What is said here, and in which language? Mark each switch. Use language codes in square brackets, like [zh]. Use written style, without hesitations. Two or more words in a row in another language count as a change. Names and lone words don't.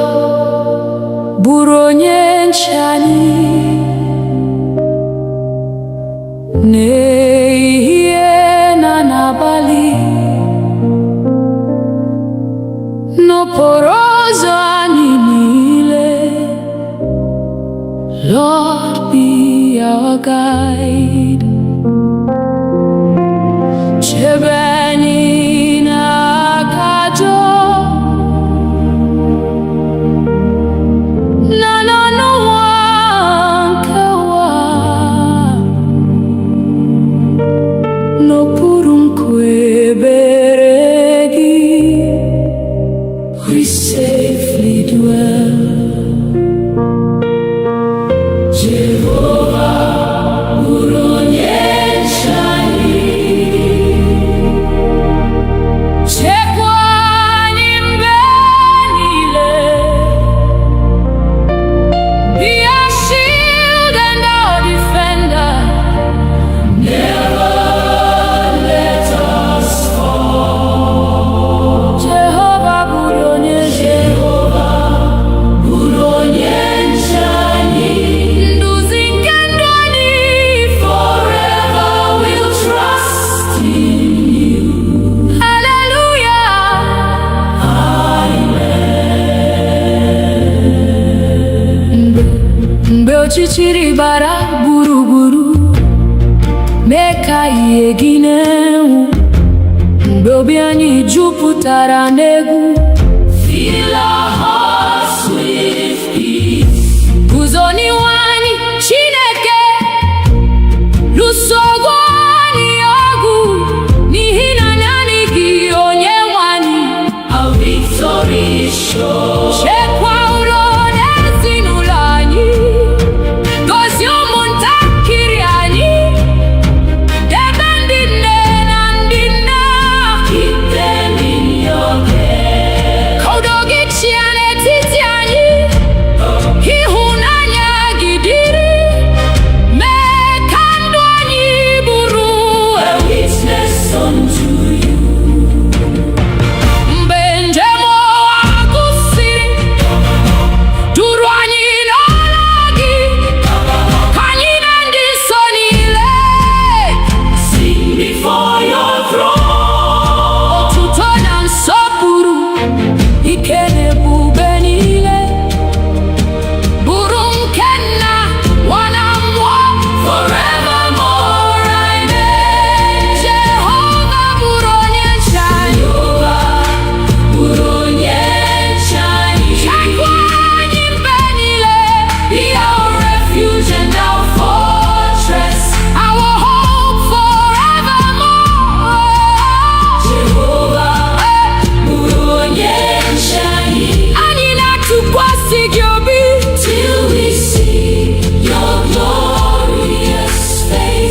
[ig] Jehovah bụrụ onye nche anyị, n'ehihie na n'abalị, n'okporo ụzọ anyị niile. [en] Lord, be our guide. [ig] Chebe anyị n'aka ajọ na n'ọnụnwa nke ụwa, n'okpuru nkwebere gị [en] we safely dwell. [ig] Jehovah bụrụ onye nche anyị, chekwa anyị mgbe niile. [en] Be our shield and our defender, never let us fall. [ig] Jehovah bụrụ onye nche anyị, nduzi nke ndụ anyị, [en] forever we'll trust in you. Hallelujah, amen. [ig] Mgbe ọchịchịrị gbara gburugburu, mee ka ihe gị na-enwu, mgbe obi anyị jupụtara n'egwu, [en] fill our hearts with peace. [ig] Guzo n'ihu anyị Chineke, lụsogo anyị ọgụ, n'ihi na naanị gị Onyenwe anyị. [en] Our victory is sure. [ig] Chekwa ụlọ na ezinụlọ anyị, gọzie ụmụntakịrị anyị, debe ndị nne na ndị nna, [en] keep them in your care. [ig] Ka udo gị chịa n'etiti anyị, ịhụnanya gị dịrị, mee ka ndụ anyị bụrụ [en] a witness unto you. [ig] Mgbe njem ụwa gwụsịrị, duru anyị n'ọla gị, ka anyị na ndị nsọ niile [en] sing before your throne. [ig] Otuto na nsọpụrụ, ike na ebube niile, bụrụ nke Nna, Nwa na Mmụọ, forevermore. Amen. Jehova bụrụ onye nche anyị, bụrụ onye nche anyị, chekwa anyị mgbe niile. [en] Be our refuge and our fortress, our hope forevermore. [ig] Jehova bụrụ onye nche anyị, anyị na-atụkwasị gị obi [en] till we see your glorious face.